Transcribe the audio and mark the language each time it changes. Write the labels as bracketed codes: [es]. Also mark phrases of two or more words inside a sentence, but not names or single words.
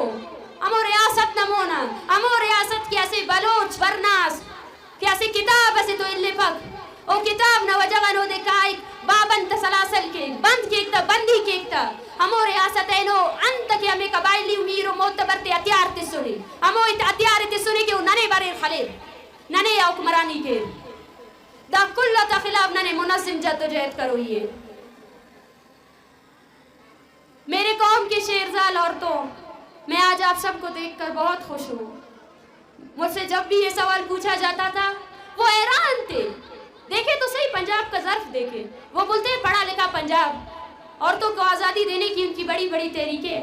[brh] امو ریاست نمونا امو ریاست کی ایسے بلوچ ورناس کہ ایسے کتاب ایسے تو اللہ پاک او کتاب نہ وجہ نو دے کائی بابن تسلاسل کے بند کے اکتا بندی کے اکتا ہمو ریاست اینو انت کہ ہمیں قبائلی امیر و معتبر تے اتیار تے سنی ہمو اتیار تے سنی کہ ننے بارے خلیر ننے یا حکمرانی کے دا کلہ تا خلاف ننے منظم جد و جہد کروئیے. [ur] میرے قوم کے شیرزال عورتوں، میں آج آپ سب کو دیکھ کر بہت خوش ہوں. مجھ سے جب بھی یہ سوال پوچھا جاتا تھا وہ حیران تھے. دیکھیں تو صحیح پنجاب کا ظرف دیکھیں، وہ بولتے ہیں پڑھا لکھا پنجاب، عورتوں کو آزادی دینے کی ان کی بڑی بڑی تحریکیں.